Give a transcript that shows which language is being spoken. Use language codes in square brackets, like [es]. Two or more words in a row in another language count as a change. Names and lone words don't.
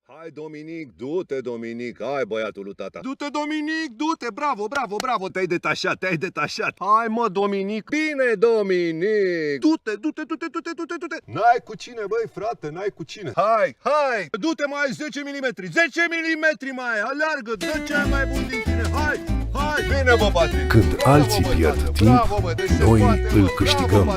[ro] Dominic, du-te, Dominic, hai băiatul lui tata. Du-te, Dominic, du-te, bravo, bravo, bravo, te-ai detașat, te-ai detașat. Hai mă, Dominic. Bine, Dominic. Du-te, du-te, du-te, du-te, du-te, du-te. N-ai cu cine, băi, frate, n-ai cu cine. Hai, hai, du-te mai 10 mm, 10 mm mai, aleargă, dă cel mai bun din tine, hai. Hai, bine, bă, Patrick. Când alții pierd timp, noi îl câștigăm.